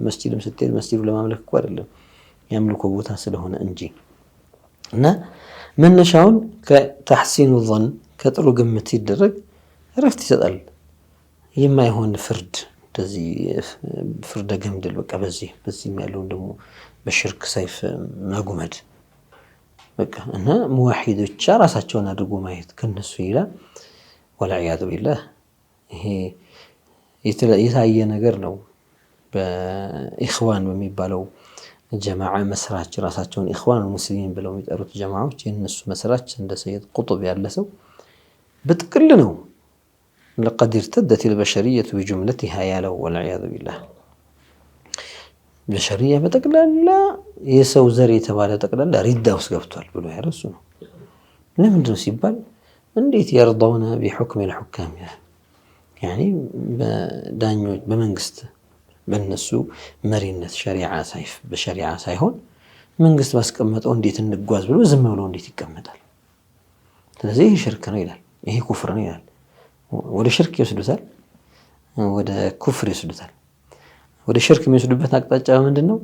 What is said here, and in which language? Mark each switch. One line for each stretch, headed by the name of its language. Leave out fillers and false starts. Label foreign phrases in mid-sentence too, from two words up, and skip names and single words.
Amharic: መስጂድም ስትሄድ መስጂዱ ለማምለክ እኮ አይደለም ያምልኮ ቦታ ስለሆነ እንጂ። እና መነሻውን ከተሕሲኑ ظን ከጥሩ ግምት ሲደረግ እረፍት ይሰጣል። የማይሆን ፍርድ እንደዚህ ፍርደ ገምድል በቃ በዚህ ያለውን ደግሞ በሽርክ ሰይፍ መጉመድ በቃ እና ሙዋሂዶች ራሳቸውን አድርጎ ማየት ከነሱ ይላል።
Arabic: والعياذ بالله
Amharic: ይሄ የታየ ነገር ነው። በኢኽዋን በሚባለው ጀማዓ መስራች ራሳቸውን ኢኽዋን ሙስሊሚን ብለው የሚጠሩት ጀማዓዎች የነሱ መስራች እንደ ሰይድ ቁጥብ ያለ ሰው በጥቅል ነው ለቀድ
Arabic: ارتدت البشرية بجملتها
Amharic: ያለው
Arabic: والعياذ بالله
Amharic: በሸሪያ በጠቅላላ የሰው ዘር የተባለ ጠቅላላ ሪዳ ውስጥ ገብቷል ብሎ ያረሱ ነው። ለምንድን ነው ሲባል እንዴት
Arabic: يرضون بحكم الحكام يعني
Amharic: በዳኞች በመንግስት በነሱ መሪነት ሸሪዓ ሳይፍ በሸሪዓ ሳይሆን መንግስት ባስቀመጠው እንዴት እንጓዝ ብሎ ዝም ብሎ እንዴት ይቀመጣል? ስለዚህ ይሄ ሽርክ ነው ይላል። ይሄ ኩፍር ነው ይላል። ወደ ሽርክ ይወስዱታል፣ ወደ ኩፍር ይወስዱታል። ወደ ሽርክ የሚወስዱበት አቅጣጫ ምንድነው?